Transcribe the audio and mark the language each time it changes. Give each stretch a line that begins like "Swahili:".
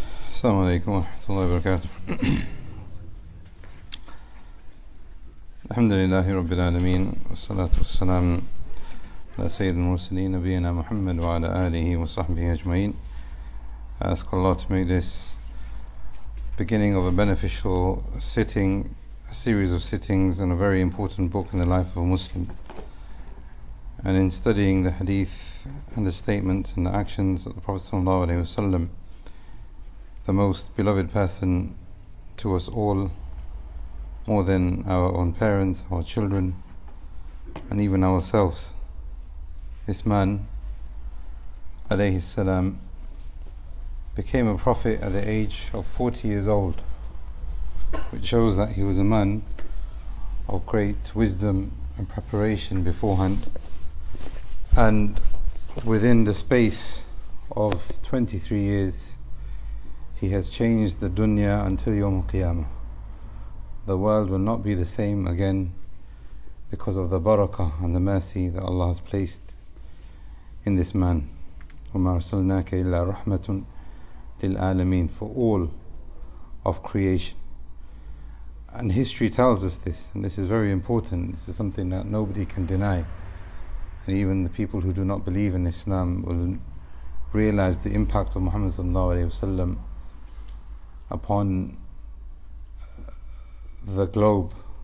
Arabic: السلام عليكم ورحمة الله وبركاته. الحمد لله رب العالمين والصلاة والسلام على سيد المرسلين نبينا محمد وعلى آله وصحبه أجمعين.
English: I ask Allah to make this beginning of a beneficial sitting, a series of sittings on a very important book in the life of a Muslim. And in studying the hadith and the statements and the actions of the Prophet ﷺ, the most beloved person to us all, more than our own parents, our children, and even ourselves. This man, alayhi salam, became a prophet at the age of 40 years old, which shows that he was a man of great wisdom and preparation beforehand. And within the space of 23 years, he has changed the dunya until Yawm al-Qiyamah. The world will not be the same again because of the barakah and the mercy that Allah has placed in this man.
Arabic: وَمَا أَرْسَلْنَاكَ إِلَّا رَحْمَةٌ لِلْعَالَمِينَ,
English: for all of creation. And history tells us this, and this is very important. This is something that nobody can deny. And even the people who do not believe in Islam will realize the impact of Muhammad sallallahu alayhi wasallam upon the globe.